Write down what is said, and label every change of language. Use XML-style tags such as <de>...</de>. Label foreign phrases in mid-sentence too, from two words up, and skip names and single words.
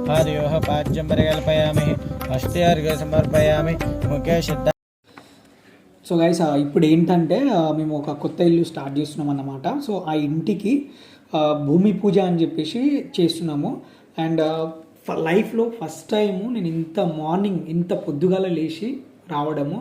<sa>आदयोः पाद्यं परिकल्पयामि हस्ते अर्घ्यं समर्पयामि मुखे श्रद्धा.</sa> <en>so guys</en> <te>ఇప్పుడు ఏంటంటే మేము ఒక కొత్త ఇల్లు స్టార్ట్ చేస్తున్నాం అన్నమాట. సో ఆ ఇంటికి భూమి పూజ అని చెప్పేసి చేస్తున్నాము. అండ్ లైఫ్లో</te> <en>first time</en> <te>నేను మార్నింగ్ ఇంత పొద్దుగాల లేచి రావడము.</te>